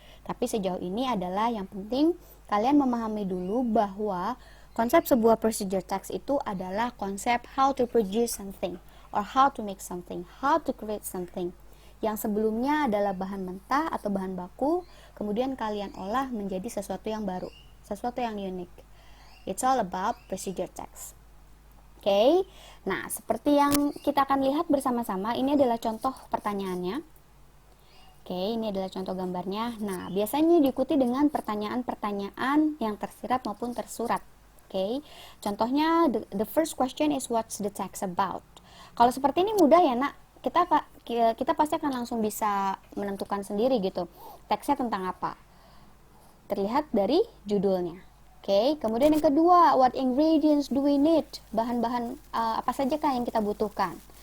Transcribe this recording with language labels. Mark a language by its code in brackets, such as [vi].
[id] Tapi sejauh ini adalah yang penting kalian memahami dulu bahwa konsep sebuah procedure text itu adalah konsep [en] how to produce something or how to make something, how to create something. [id] Yang sebelumnya adalah bahan mentah atau bahan baku, kemudian kalian olah menjadi sesuatu yang baru, sesuatu yang unik. [en] It's all about procedure text. [id] Oke, nah seperti yang kita akan lihat bersama-sama, ini adalah contoh pertanyaannya. Oke, ini adalah contoh gambarnya. Nah, biasanya diikuti dengan pertanyaan-pertanyaan yang tersirat maupun tersurat. Oke, contohnya [en] the first question is what's the text about? [id] Kalau seperti ini mudah ya nak, kita pasti akan langsung bisa menentukan sendiri gitu teksnya tentang apa, terlihat dari judulnya. Oke, kemudian yang kedua, [en] what ingredients do we need? [id] Bahan-bahan apa saja kah yang kita butuhkan?